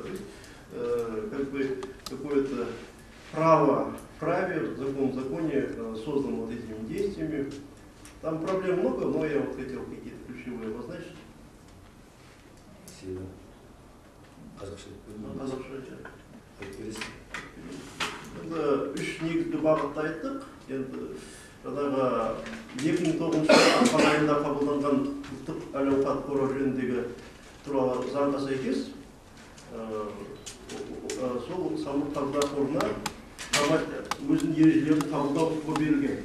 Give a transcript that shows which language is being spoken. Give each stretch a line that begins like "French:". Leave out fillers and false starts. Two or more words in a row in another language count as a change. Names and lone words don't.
Russian: То есть, как бы какое-то право в праве, закон в законе создан вот этими действиями. Там проблем много, но я вот хотел какие-то ключевые обозначить. Спасибо.
Kazakh: Это үш негізгі бағытты айттық. Енді жаңағы 2009 жылы айында қабылданған ұлттық әл-ауқат қоры жөніндегі туралы заңға сәйкес сол Самрук-Казна қорына өзінің ережелерін қабылдау құқығы берілген.